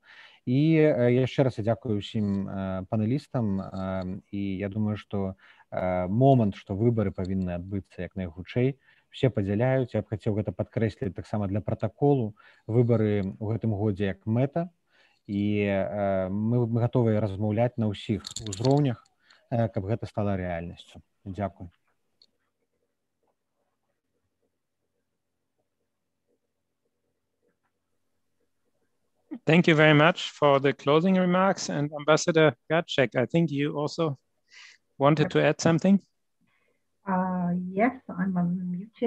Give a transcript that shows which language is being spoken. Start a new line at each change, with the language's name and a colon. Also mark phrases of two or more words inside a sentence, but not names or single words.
Belarusian: І яшчэ раз дзякую ўсім панелістам, і я думаю, што момант, што выбары павінны адбыцца як найхутчэй, все падзяляюць. Я б хацеў гэта падкрэсліць таксама для пратаколу. Выбары ў гэтым годзе як мэта, і мы гатовыя размаўляць на ўсіх узроўнях, каб гэта стала рэальнасцю. Дзякую.
English: Thank you very much for the closing remarks. And Ambassador Gacek, I think you also wanted to add something. Yes, I'm unmuted.